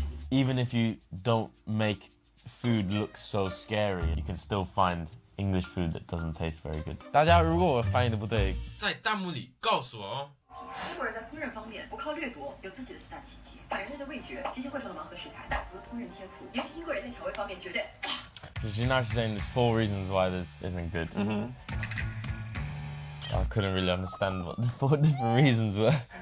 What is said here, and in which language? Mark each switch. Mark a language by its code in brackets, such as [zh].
[en] Even if you don't make food look so scary, you can still find English food that doesn't taste very good. [zh] 大家如果我翻译的不对，在弹幕里告诉我哦。英国人在烹饪方面不靠掠夺，有自己的四大奇迹：反人类的味觉、机械绘画的盲盒食材和烹饪天赋。尤其英国人在调味方面绝对。 [en] So now she's saying there's 4 reasons why this isn't good. I couldn't really understand what the 4 different reasons were.